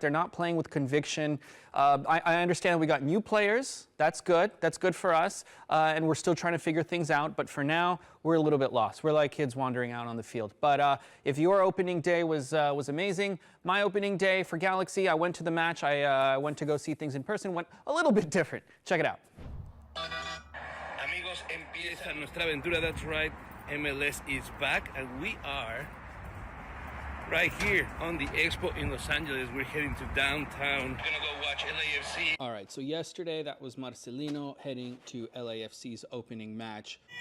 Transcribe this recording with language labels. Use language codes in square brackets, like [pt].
[en] They're not playing with conviction. I understand we got new players. That's good. That's good for us. And we're still trying to figure things out. But for now, we're a little bit lost. We're like kids wandering out on the field. But if your opening day was amazing, my opening day for Galaxy, I went to the match. I went to go see things in person. Went a little bit different. Check it out. [es] Amigos, empieza nuestra aventura. [en] That's right. MLS is back, and we are right here on the Expo in Los Angeles. We're heading to downtown. We're gonna go watch LAFC. All right, so yesterday that was Marcelino heading to LAFC's opening match.